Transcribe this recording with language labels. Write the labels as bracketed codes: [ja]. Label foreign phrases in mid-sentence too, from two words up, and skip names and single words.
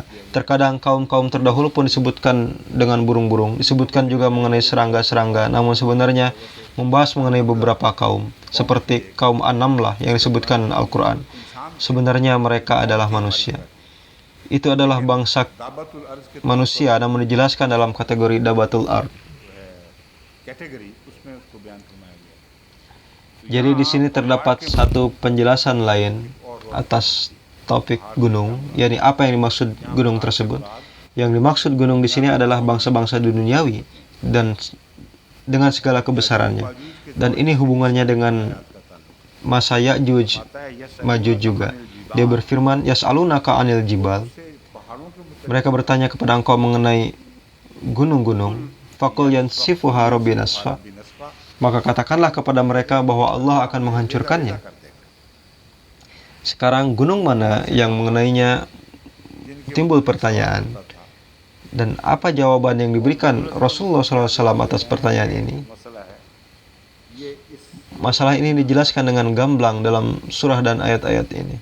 [id] Terkadang kaum-kaum terdahulu pun disebutkan dengan burung-burung, disebutkan juga mengenai serangga-serangga, namun sebenarnya membahas mengenai beberapa kaum, seperti kaum An-Namlah yang disebutkan Al-Quran. Sebenarnya mereka adalah manusia. itu adalah bangsa [ar] دابة الأرض [ur] के [id] manusia, namun dijelaskan dalam kategori [ar] دابة الأرض. [ur] کیٹیگری اس میں اس کو بیان فرمایا گیا. [id] Jadi di sini terdapat satu penjelasan lain atas topik gunung, yakni apa yang dimaksud gunung tersebut. Yang dimaksud gunung di sini adalah bangsa-bangsa duniawi dan dengan segala kebesarannya. Dan ini hubungannya dengan masa Ya'juj Majuj juga. Dia berfirman, [ar] "يسألونك عن الجبال." [id] Mereka bertanya kepada engkau mengenai gunung-gunung. [ar] فقل ينسفها ربي نسفا. [id] Maka katakanlah kepada mereka bahwa Allah akan menghancurkannya. Sekarang gunung mana yang mengenainya timbul pertanyaan. Dan apa jawaban yang diberikan Rasulullah SAW atas pertanyaan ini? Masalah ini dijelaskan dengan gamblang dalam surah dan ayat-ayat ini.